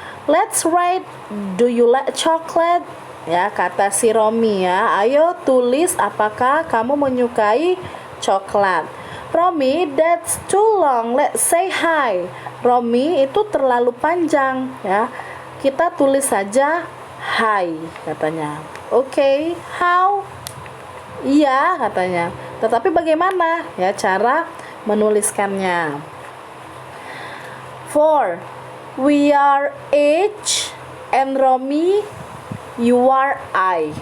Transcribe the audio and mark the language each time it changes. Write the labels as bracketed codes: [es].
[en] Let's write, do you like chocolate? [id] Ya, kata si Romy ya. Ayo tulis, apakah kamu menyukai coklat? [en] Romy, that's too long. Let's say hi. [id] Romy, itu terlalu panjang ya. Kita tulis saja hi, katanya. Oke, how? Iya, katanya. Tetapi bagaimana ya cara menuliskannya? 4. [en] We are H and Romy, you are I.